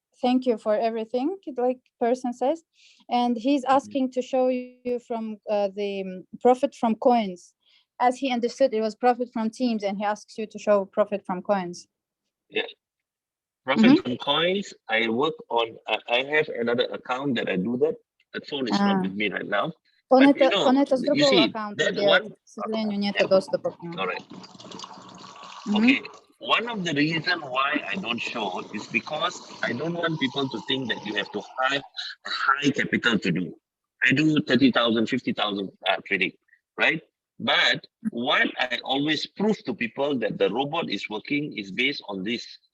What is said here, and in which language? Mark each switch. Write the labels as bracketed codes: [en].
[en] Thank you for everything, like person says, and he's asking to show you from the profit from coins. As he understood, it was profit from teams, and he asks you to show profit from coins. Yeah, profit from coins. I work on. I have another account that I do that. The phone is not with me right now. [ru] Он это с другого аккаунта делает. К сожалению, нет доступа к нему. [en] All right. Okay. One of the reasons why I don't show is because I don't want people to think that you have to have a high capital to do. I do 30,000, 50,000 trading, right? But what I always prove to people that the robot is working is based on this.